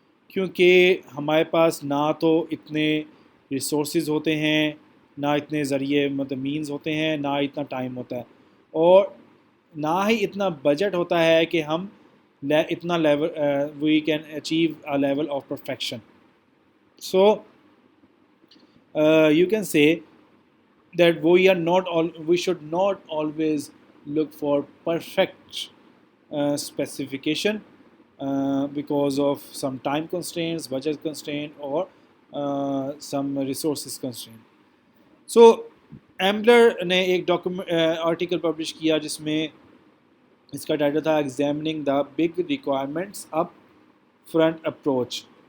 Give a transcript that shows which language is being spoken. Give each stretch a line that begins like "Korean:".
Urdu: کیونکہ ہمارے پاس نہ تو اتنے ریسورسز ہوتے ہیں، نہ اتنے ذریعے مطلب مینز ہوتے ہیں، نہ اتنا ٹائم ہوتا ہے، اور نہ ہی اتنا بجٹ ہوتا ہے کہ ہم اتنا level
English: We can achieve a level of perfection. So you can say that we should not always look for perfect specification because of some time constraints, budget constraint, or some resources constraint.
Urdu: So Ambler نے ایک article publish کیا جس میں اس کا title تھا ایگزامننگ the big requirements up front approach.